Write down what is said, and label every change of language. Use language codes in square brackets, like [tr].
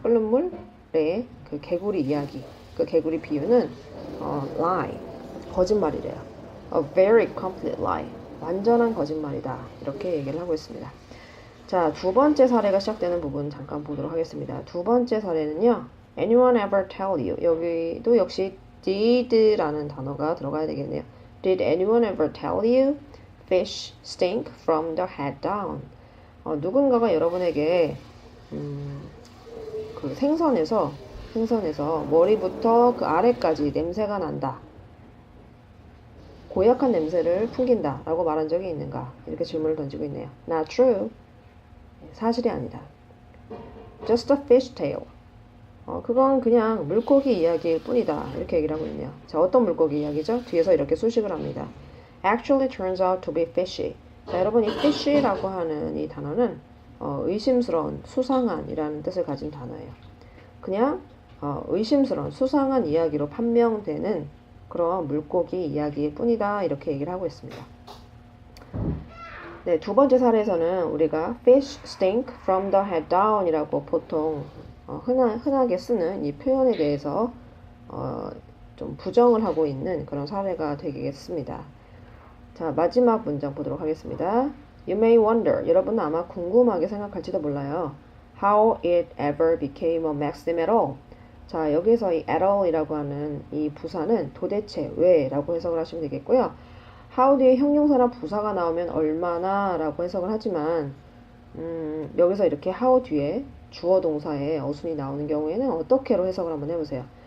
[ko] 끓는 물의 그 개구리 이야기, 그 개구리 비유는 lie, 거짓말이래요. [en] A very complete lie, [ko] 완전한 거짓말이다 이렇게 얘기를 하고 있습니다. 자, 두 번째 사례가 시작되는 부분 잠깐 보도록 하겠습니다. 두 번째 사례는요. [en] Anyone ever tell you? [ko] 여기도 역시 did라는 단어가 들어가야 되겠네요. [en] Did anyone ever tell you fish stink from the head down? [ko] 누군가가 여러분에게 그 생선에서 머리부터 그 아래까지 냄새가 난다. 고약한 냄새를 풍긴다 라고 말한 적이 있는가? 이렇게 질문을 던지고 있네요. [en] Not true. [ko] 사실이 아니다. [en] Just a fish tale. [ko] 그건 그냥 물고기 이야기일 뿐이다. 이렇게 얘기를 하고 있네요. 자, 어떤 물고기 이야기죠? 뒤에서 이렇게 수식을 합니다. [en] Actually turns out to be fishy. [ko] 자, 여러분 이 fish라고 하는 이 단어는 의심스러운, 수상한이라는 뜻을 가진 단어예요. 그냥 의심스러운, 수상한 이야기로 판명되는 그런 물고기 이야기일 뿐이다. 이렇게 얘기를 하고 있습니다. 네, 두 번째 사례에서는 우리가 [en] fish stink from the head down [ko] 이라고 보통 흔하게 쓰는 이 표현에 대해서 좀 부정을 하고 있는 그런 사례가 되겠습니다. 자, 마지막 문장 보도록 하겠습니다. [en] You may wonder, [ko] 여러분은 아마 궁금하게 생각할지도 몰라요. [en] How it ever became a maxim at all. [ko] 자, 여기서 이 at all 이라고 하는 이 부사는 도대체 왜 라고 해석을 하시면 되겠고요. how 뒤에 형용사나 부사가 나오면 얼마나 라고 해석을 하지만 여기서 이렇게 how 뒤에 주어 동사에 어순이 나오는 경우에는 어떻게로 해석을 한번 해보세요.